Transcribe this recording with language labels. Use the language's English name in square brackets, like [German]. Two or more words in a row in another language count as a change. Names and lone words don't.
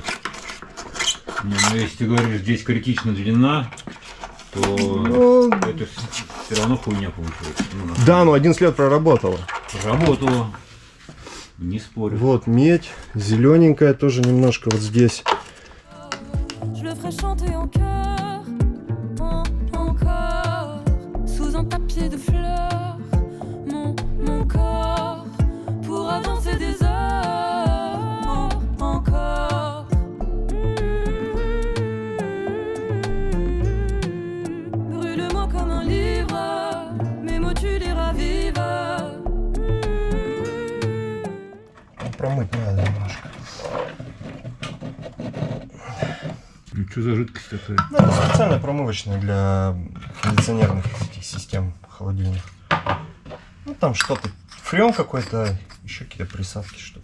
[Russian] Не, ну если ты говоришь, здесь критична длина, то Ну, это все равно хуйня получается. Ну, да, но 11 лет проработала. работала. Не спорю. Вот медь, зелененькая тоже немножко вот здесь. [French] Je le ferai chanter en chœur, encore, sous un tapis de fleurs, mon corps, pour avancer des heures, encore. Brûle-moi comme un livre, mes mots tu les ravives. [Russian] Промыть надо немножко. Ну что за жидкость такая? Ну, это специально промывочная для кондиционерных этих систем холодильных. Ну там что-то, фреон какой-то, еще какие-то присадки, что-то.